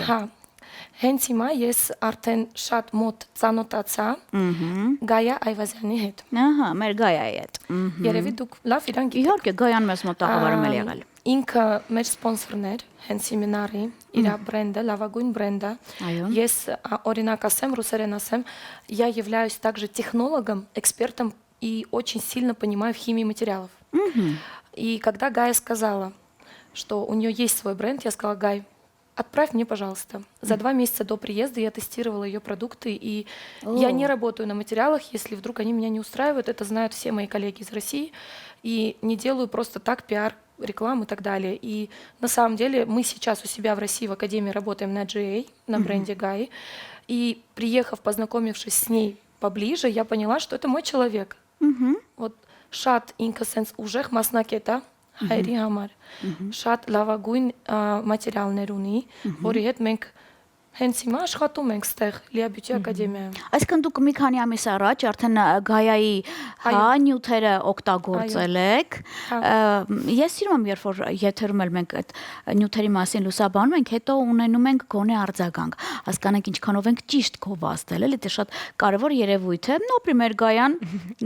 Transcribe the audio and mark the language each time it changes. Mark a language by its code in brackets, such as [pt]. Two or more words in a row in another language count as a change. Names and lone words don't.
[hy] Հա։ Հենց հիմա ես արդեն շատ մոտ ծանոթացա Գայա Այվազյանի հետ։ Ահա, մեր Գայայի հետ։ Երևի դուք լավ իրան գիտեք։ Իհարկե Գայան մեզ մոտ աղավարում էլ եղել։ Ինքը մեր սպոնսորն էր հենց սեմինարի, իր բրենդը, լավագույն բրենդը։ Ես օրինակ ասեմ, ռուսերեն ասեմ, [ru] я являюсь также технологом, экспертом и очень сильно понимаю в химии материалов. И когда Гая сказала, что у нее есть свой бренд, я сказала: Гай, отправь мне, пожалуйста. За 2 месяца до приезда я тестировала ее продукты, и я не работаю на материалах, если вдруг они меня не устраивают. Это знают все мои коллеги из России. И не делаю просто так пиар, рекламу и так далее. И на самом деле мы сейчас у себя в России в Академии работаем на GA, на бренде Гаи. И приехав, познакомившись с ней поближе, я поняла, что это мой человек. Вот шат инкасенс ужех маснакета. [hy] Հայրի համար շատ լավագույն մատերիալներ ունի, որի հետ մենք հենց հիմա աշխատում ենք ստեղ Լեաբյութի ակադեմիայում։ Այսինքն դուք մի քանի ամիս առաջ արդեն Գայայի նյութերը օգտագործել եք։ Ես սիրում եմ, երբ որ եթերում էլ մենք այդ նյութերի մասին լուսաբանում ենք, հետո ունենում ենք գոնե արձագանք, հասկանանք ինչքանով ենք ճիշտ գովազդել, էլի դա շատ կարևոր երևույթ է։ Նոպրիմեր Գայան,